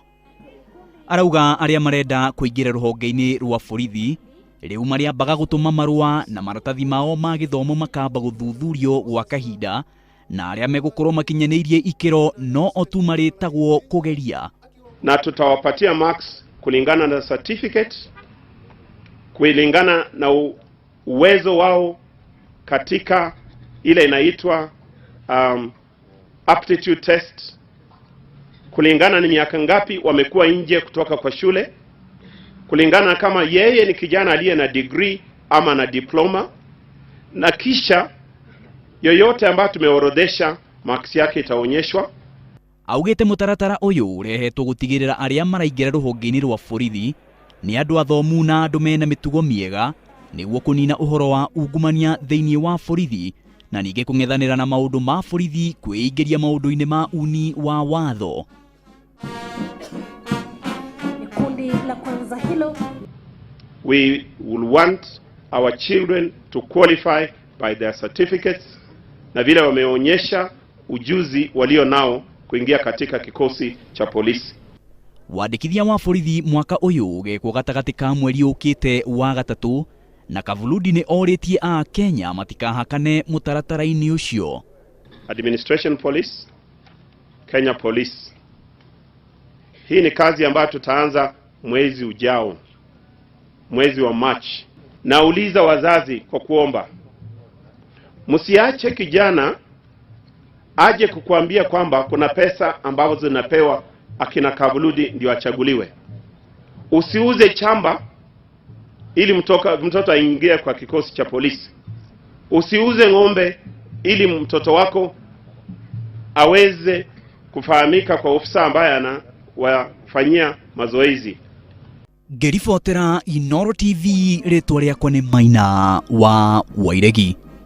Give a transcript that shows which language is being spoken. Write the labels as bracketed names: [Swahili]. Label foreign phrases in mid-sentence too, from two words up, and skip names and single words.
[Kikuyu] Arauga aria marenda kuingira ruhonge-ini rwa borithi riu mariambaga gutuma marua na maratathi mao ma githomo makamba guthuthurio gwa kahinda, na aria megukorwo makinyanirie ikiro no otu maritagwo kugeria, [Swahili] na tutawapatia marks kulingana na certificate, kulingana na uwezo wao katika ile inaitwa [English] aptitude test, [Swahili] kulingana ni miaka ngapi wamekuwa nje kutoka kwa shule, kulingana kama yeye ni kijana aliye na degree ama na diploma, na kisha yoyote ambayo tumeorodhesha marks yake itaonyeshwa. [Kikuyu] Augite mutaratara uyu urehetwo gutigirira aria maraingira ruhonge-ini rwa borithi ni andu athomu na andu mena mitugo miega niguo kunina uhoro wa ungumania thiini wa borithi na ninge kung'ethanira na maundu ma borithi kwĩingĩria maundu-ini ma uni wa watho. [Swahili] Kundi la kwanza hilo, [English] we will want our children to qualify by their certificates [Swahili] na vile wameonyesha ujuzi walio nao kuingia katika kikosi cha polisi. [Kikuyu] Wandikithia wa borithi mwaka uyu ugekwo gatagati ka mweri ukite wa gatatu, na Kavuludi ni oritie a Kenya matikahakane mutaratara-ini ucio. Administration Police, Kenya Police. [Swahili] Hii ni kazi ambayo tutaanza mwezi ujao, mwezi wa March. Nauliza wazazi kwa kuomba, msiache kijana aje kukuambia kwamba kuna pesa ambazo zinapewa akina Kavuludi ndio achaguliwe. Usiuze chamba ili mtoto aingie kwa kikosi cha polisi. Usiuze ng'ombe ili mtoto wako aweze kufahamika kwa ofisa ambaye anawafanyia mazoezi. [Kikuyu] Ngiribotera Inooro TV, ritwa riakwa ni Maina wa Wairegi.